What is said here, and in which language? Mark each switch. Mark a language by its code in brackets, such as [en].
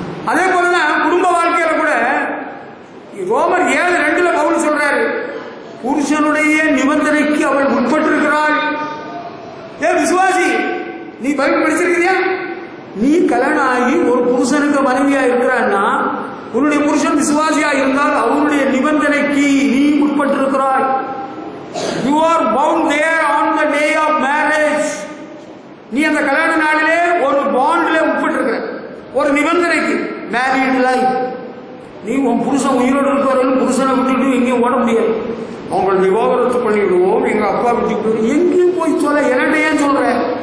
[ta] அதே போலதான் குடும்ப வாழ்க்கையில கூட ரோமர் 7:2 பவுல் சொல்றாரு, புருஷனுடைய நிபந்தனைக்கு அவள் உட்பட்டிருக்கிறாள். விசுவாசி, நீ பைபிள் படிச்சிருக்கிறியா? நீ கல்யாணம் ஆகி ஒரு புருஷனுக்கு மனைவியா இருக்கிறான்னா, உன்னுடைய புருஷன் விசுவாசியா இருந்தால் அவனுடைய நிபந்தனைக்கு நீ உட்பட்டிருக்கிறாய். [en] You are bound there on the day of marriage. [ta] நீ அந்த கல்யாண நாளிலே ஒரு பாண்ட்ல உட்பட்டிருக்கிற, ஒரு நிபந்தனைக்கு. [en] Married life. [ta] நீ உன் புருஷன் உயிரோடு இருக்கிறவர்கள் புருஷனை விட்டுட்டு எங்கேயும் ஓட முடியாது. அவங்களை விவாகரத்து பண்ணிவிடுவோம், எங்க அப்பா விட்டு எங்கேயும் போய் சொல்ல. என்கிட்ட ஏன் சொல்றேன்?